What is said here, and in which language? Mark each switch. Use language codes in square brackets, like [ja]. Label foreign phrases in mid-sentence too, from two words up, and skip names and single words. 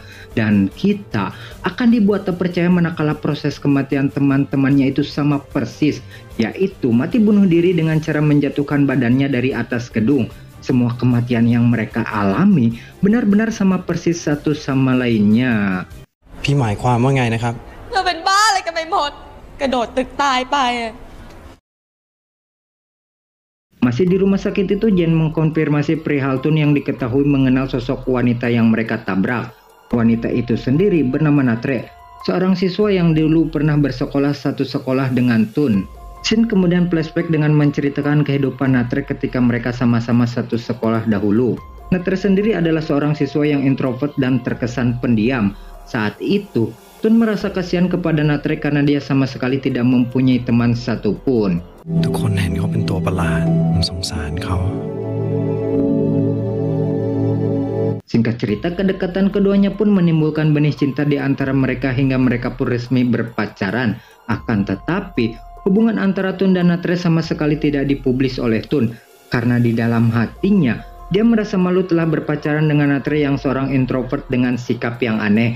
[id] Dan kita akan dibuat terpercaya manakala proses kematian teman-temannya itu sama persis, yaitu mati bunuh diri dengan cara menjatuhkan badannya dari atas gedung. Semua kematian yang mereka alami benar-benar sama persis satu sama lainnya. [th] พี่หมายความว่าไงนะครับ เราเป็นบ้าอะไรกันไปหมด กระโดดตึกตายไปอะ [id] Masih di rumah sakit itu, Jen mengkonfirmasi perihal Tun yang diketahui mengenal sosok wanita yang mereka tabrak. Wanita itu sendiri bernama Natre, seorang siswa yang dulu pernah bersekolah satu sekolah dengan Tun. Shin kemudian flashback dengan menceritakan kehidupan Natre ketika mereka sama-sama satu sekolah dahulu. Natre sendiri adalah seorang siswa yang introvert dan terkesan pendiam. Saat itu, Tun merasa kasihan kepada Natre karena dia sama sekali tidak mempunyai teman satupun. [th] ทุกคนเห็นเขาเป็นตัวประหลาดผมสงสารเขา [id] Singkat cerita, kedekatan keduanya pun menimbulkan benih cinta di antara mereka hingga mereka pun resmi berpacaran. Akan tetapi, hubungan antara Tun dan Natre sama sekali tidak dipublis oleh Tun, karena di dalam hatinya, dia merasa malu telah berpacaran dengan Natre yang seorang introvert dengan sikap yang aneh.